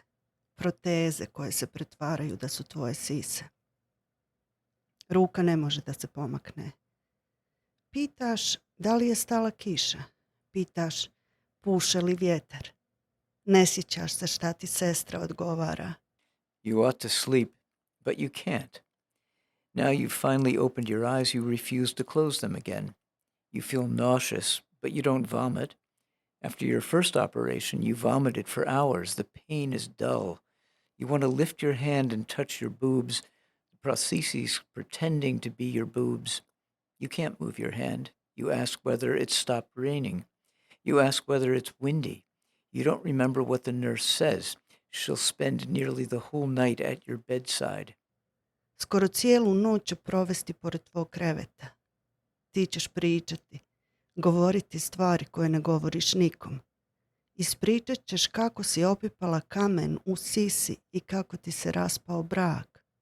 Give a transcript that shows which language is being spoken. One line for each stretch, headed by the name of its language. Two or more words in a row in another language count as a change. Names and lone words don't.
Bosnian: Proteze koje se pretvaraju da su tvoje sise. Ruka ne može da se pomakne. Pitaš da li je stala kiša. Pitaš puše li vjetar. Ne sjećaš se šta ti sestra odgovara.
English: You ought to sleep, but you can't. Now you've finally opened your eyes, you refuse to close them again. You feel nauseous, but you don't vomit. After your first operation, you vomited for hours. The pain is dull. You want to lift your hand and touch your boobs, the prostheses pretending to be your boobs. You can't move your hand. You ask whether it's stopped raining. You ask whether it's windy. You don't remember what the nurse says. She'll spend nearly the whole night at your bedside.
Bosnian: Skoro cijelu noć ću provesti pored tvog kreveta. Ti ćeš pričati, govoriti stvari koje ne govoriš nikom. Ispričat ćeš kako si opipala kamen u sisi i kako ti se raspao brak.